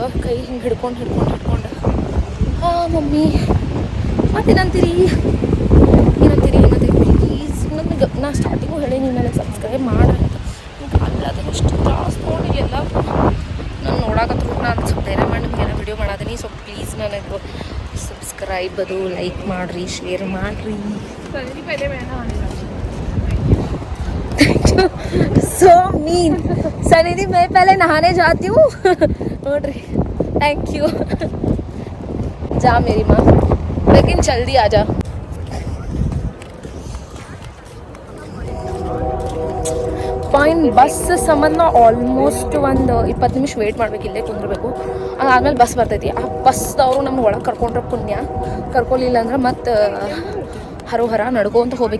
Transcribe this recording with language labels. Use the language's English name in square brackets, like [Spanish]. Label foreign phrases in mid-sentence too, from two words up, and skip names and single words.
[Kannada] ಕೈ ಹಿಂಗೆ ಹಿಡ್ಕೊಂಡು ಹಾಂ ಮಮ್ಮಿ ಮತ್ತೇನಂತೀರಿ ಪ್ಲೀಸ್ ನನಗೆ. ನಾ ಸ್ಟಾರ್ಟಿಂಗು ಹೇಳೀನಿ ನನಗೆ ಸಬ್ಸ್ಕ್ರೈಬ್ ಮಾಡಂತ. ಅಲ್ಲದ ಎಷ್ಟು ತ್ರಾಸ ನೋಡಿ ಎಲ್ಲ ನಾನು ನೋಡಾಕತ್ರು. ನಾನು ಸ್ವಲ್ಪ ಧೈರ್ಯ ಮಾಡಿ ನಿಮಗೆಲ್ಲ ವಿಡಿಯೋ ಮಾಡಾದೀನಿ. [English] so please [Kannada] ನನಗೆ ಸಬ್ಸ್ಕ್ರೈಬ್ ಅದು ಲೈಕ್ ಮಾಡಿರಿ, ಶೇರ್ ಮಾಡಿರಿ. [Hindi] सो मीन सनिधि, मैं पहले नहाने जाती हूँ. [English] नोड्री thank you. [Hindi] जा मेरी माँ, लेकिन जल्दी आ जा. [Kannada] ಫೈನ್. ಬಸ್ ಸಂಬಂಧ ಆಲ್ಮೋಸ್ಟ್ ಒಂದು 20 ನಿಮಿಷ ವೇಟ್ ಮಾಡ್ಬೇಕು, ಇಲ್ಲೇ ಕುಂದಿರ್ಬೇಕು. ಅದಾದ್ಮೇಲೆ ಬಸ್ ಬರ್ತೈತಿ. ಆ ಬಸ್ದವರು ನಮ್ಗೆ ಒಳಗೆ ಕರ್ಕೊಂಡ್ರೆ ಪುಣ್ಯ, ಕರ್ಕೊಲಿಲ್ಲ ಅಂದ್ರೆ ಮತ್ತು ಹರೋಹರ ನಡ್ಕೊಂತ ಹೋಗ್ಬೇಕು.